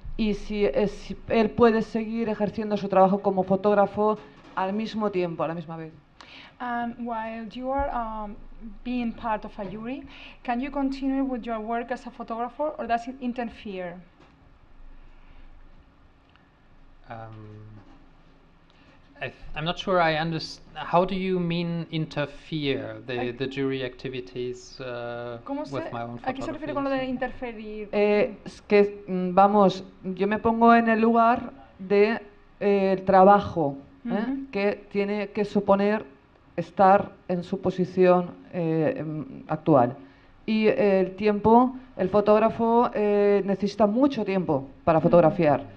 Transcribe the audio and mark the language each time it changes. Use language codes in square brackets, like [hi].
[es] Y si él puede seguir ejerciendo su trabajo como fotógrafo al mismo tiempo, a la misma vez. [en] While you are being part of a jury, can you continue with your work as a photographer, or does it interfere? I'm not sure I understand. How do you mean interfere, the jury activities with my own photography? [es] ¿A qué se refiere con lo de interferir? Es que, vamos, yo me pongo en el lugar de el trabajo que tiene que suponer estar en su posición actual. Y el tiempo, el fotógrafo necesita mucho tiempo para fotografiar.